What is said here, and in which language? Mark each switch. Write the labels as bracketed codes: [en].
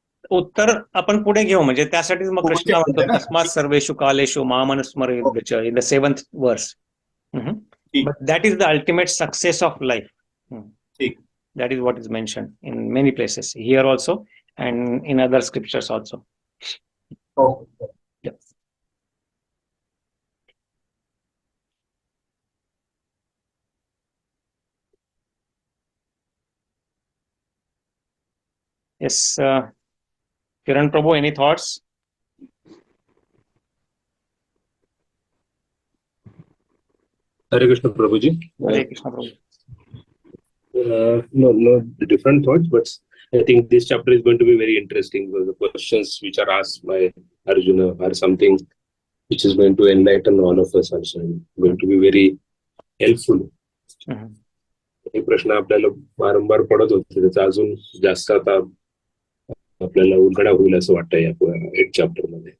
[mr] उत्तर आपण पुढे घेऊ, म्हणजे त्यासाठीच मग कृष्ण म्हणतो [sa] तस्मात् सर्वेषु कालेषु मामनुस्मरेत् [mr] च [en] In the 7th verse. But that is the ultimate success of life. That is what is mentioned in many places, here also and in other scriptures also. Yeah. Yes, Kiran Prabhu, any thoughts? Hare Krishna Prabhuji. Hare Krishna Prabhu. No different thoughts, but I think this chapter is going to be very interesting because the questions which are asked by Arjuna are something which is going to enlighten all of us also, going to be very helpful. [mr] हे प्रश्न आपल्याला वारंवार पडत होते, त्याचा अजून जास्त आता आपल्याला उलगडा होईल असं वाटतं या 8th चॅप्टर मध्ये.